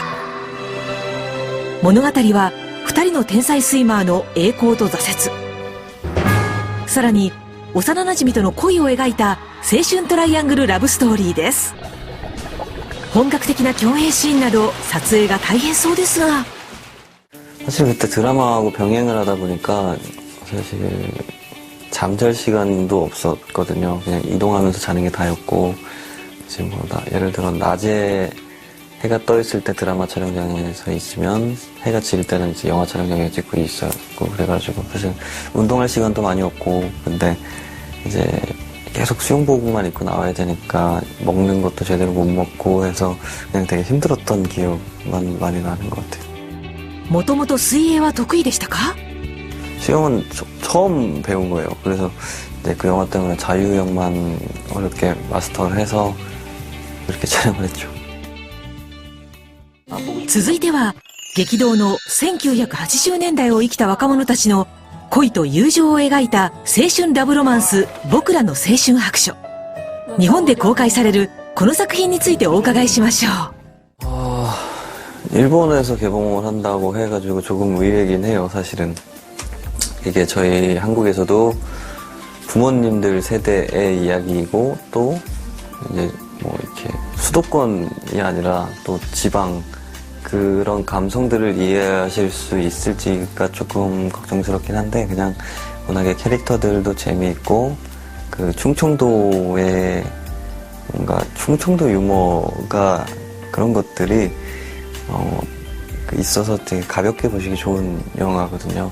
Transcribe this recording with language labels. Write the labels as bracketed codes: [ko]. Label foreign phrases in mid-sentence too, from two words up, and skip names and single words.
[ja] 物語は2人の天才スイマーの栄光と挫折、さらに幼なじみとの恋を描いた青春トライアングルラブストーリーです。本格的な共演シーンなど撮影が大変そうですが、 [ko] 사실 그때 드라마하고 병행을 하다 보니까 사실 잠잘 시간도 없었거든요. 그냥 이동하면서 자는 게 다였고, 이제 예를 들어 낮에 해가 떠 있을 때 드라마 촬영장에서 있으면 해가 질 때는 이제 영화 촬영장에 찍고 있었고, 그래가지고 사실 운동할 시간도 많이 없고, 근데 이제 계속 수영복만 입고 나와야 되니까 먹는 것도 제대로 못 먹고 해서 그냥 되게 힘들었던 기억만 많이 나는 것 같아요. [ja] もともと水泳は得意でしたか？ [ko] 수영은 처음 배운 거예요. 그래서 이제 그 영화 때문에 자유형만 어렵게 마스터를 해서 이렇게 촬영을 했죠. [ja] 続いては激動の1980年代を生きた若者たちの恋と友情を描いた青春ラブロマンス「僕らの青春白書」。日本で公開されるこの作品についてお伺いしましょう。 [ko] 일본에서 개봉을 한다고 해가지고 조금 의외이긴 해요, 사실은. 이게 저희 한국에서도 부모님들 세대의 이야기이고, 또, 이제 뭐 이렇게 수도권이 아니라 또 지방, 그런 감성들을 이해하실 수 있을지가 조금 걱정스럽긴 한데, 그냥 워낙에 캐릭터들도 재미있고, 그 충청도의 뭔가 충청도 유머가 그런 것들이 있어서 되게 가볍게 보시기 좋은 영화거든요.